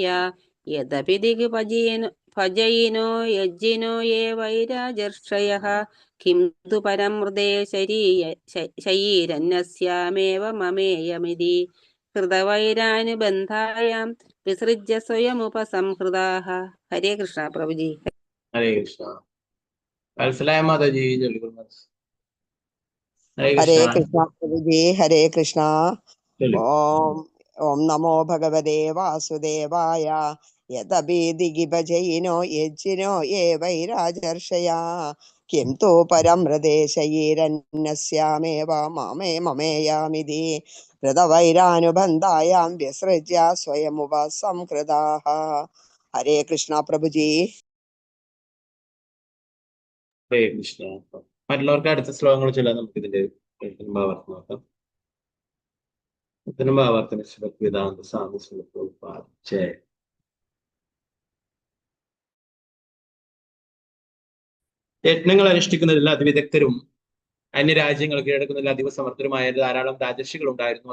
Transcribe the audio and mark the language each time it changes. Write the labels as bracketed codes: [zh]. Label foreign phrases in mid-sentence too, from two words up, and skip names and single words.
[sa] യദപി ഭജയിനോ യജ്ജിനോ യേ വൈരാജർഷയഃ കിം തു പരം ഹൃദേ ശരീരന്യസ്യാമേവ മമേയമിതി കൃതവൈരാനുബന്ധായാം വിസൃജ്യ സ്വയമുപസംഹൃതാഃ. [ml] ഹരേ കൃഷ്ണ പ്രഭുജി. ഹരേ കൃഷ്ണ. വത്സലായ മാതാജി ചോദിക്കുന്നു. ഹരേ [hi] हरे [ml] കൃഷ്ണ. [hi] कृष्णा प्रभु जी। हरे कृष्णा। [ml] ചൊല്ലു. [sa] ओम ओम नमो भगवते वासुदेवाय। यदपि भजयिनो यज्जिनो ये वैराजर्षया किं तु परं हृदे शरीरन्यस्यामेव ममेयामिति कृतवैरानुबन्धायां विसृज्य स्वयमुपसंहृताः। [hi] हरे कृष्णा प्रभु जी। [ml] ഹരേ കൃഷ്ണ. മറ്റുള്ളവർക്ക് അടുത്ത ശ്ലോകങ്ങൾ ചൊല്ലാൻ നമുക്ക് ഇതിന്റെ ഭാവാർത്ഥം നോക്കാം. ഇതിനും ഭാവാർത്ഥം വേദാന്ത സ്വാമി പ്രഭുപാദ ജയ. യജ്ഞങ്ങൾ അനുഷ്ഠിക്കുന്നതിൽ അതിവിദഗ്ധരും അന്യരാജ്യങ്ങൾ കീഴടക്കുന്നതിൽ അതീവ സമർത്ഥരുമായ ധാരാളം രാജർഷികൾ ഉണ്ടായിരുന്നു.